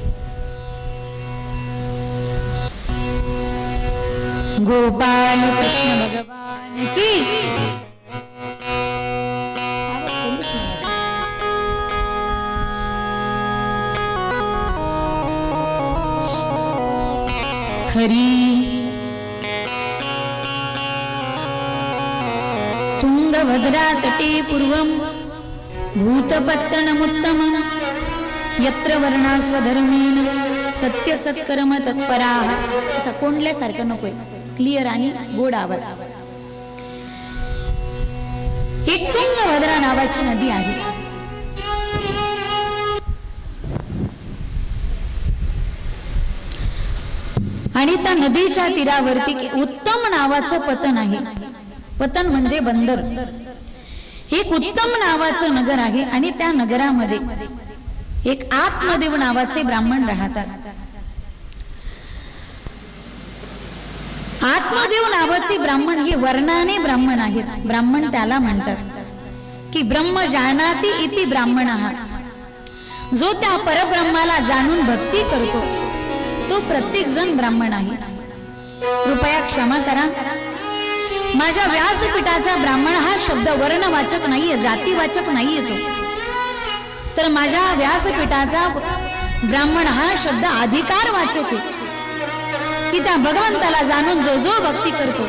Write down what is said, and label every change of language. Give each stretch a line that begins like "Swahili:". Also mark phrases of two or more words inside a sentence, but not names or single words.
Hindi: गोपाल कृष्ण भगवान की.
Sanskrit: हरी तुंगभद्रा तटे पूर्वं भूतपत्तनमुत्तमं यत्र वर्णा स्वधर्मेन सत्य सत्कर्म तत्पराः.
Marathi: असा कोंडल्यासारखं नकोय, क्लिअर आणि गोड आवाज. एक तुंगभद्रा नावाची नदी आहे. आणि त्या नदीच्या तीरावरती उत्तम नावाचं पतन आहे. पतन म्हणजे बंदर. एक उत्तम नावाचं नगर आहे आणि त्या नगरामध्ये एक आत्मदेव नावाचे ब्राह्मण राहतात. आत्मदेव नावाचे ब्राह्मण हे वर्णाने ब्राह्मण आहेत. ब्राह्मण त्याला म्हणतात की
Sanskrit: ब्रह्म जानाति इति ब्राह्मणः.
Marathi: जो त्या परब्रह्माला जाणून भक्ती करतो तो प्रत्येक जण ब्राह्मण आहे. कृपया क्षमा करा, माझ्या व्यासपीठाचा ब्राह्मण हा शब्द वर्णवाचक नाहीये, जातीवाचक नाहीये. तो तर माझ्या व्यासपीठाचा ब्राह्मण हा शब्द अधिकारवाचक आहे की त्या भगवंताला जाणून जो जो भक्ती करतो.